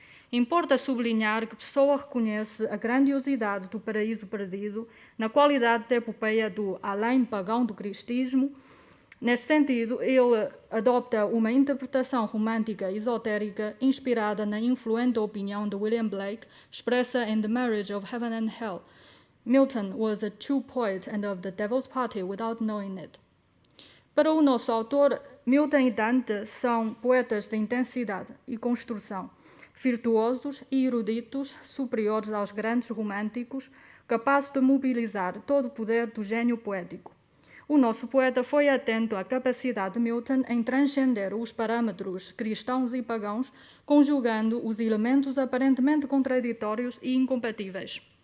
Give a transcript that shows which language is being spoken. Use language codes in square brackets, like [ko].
[pt] Importa sublinhar que Pessoa reconhece a grandiosidade do Paraíso Perdido na qualidade de epopeia do além pagão do cristismo. Neste sentido, ele adopta uma interpretação romântica esotérica inspirada na influente opinião de William Blake, expressa em The Marriage of Heaven and Hell. [en] Milton was a true poet and of the devil's party without knowing it. [pt] Para o nosso autor, Milton e Dante são poetas de intensidade e construção, virtuosos e eruditos, superiores aos grandes românticos, capazes de mobilizar todo o poder do gênio poético. O nosso poeta foi atento à capacidade de Milton em transcender os parâmetros cristãos e pagãos, conjugando os elementos aparentemente contraditórios e incompatíveis.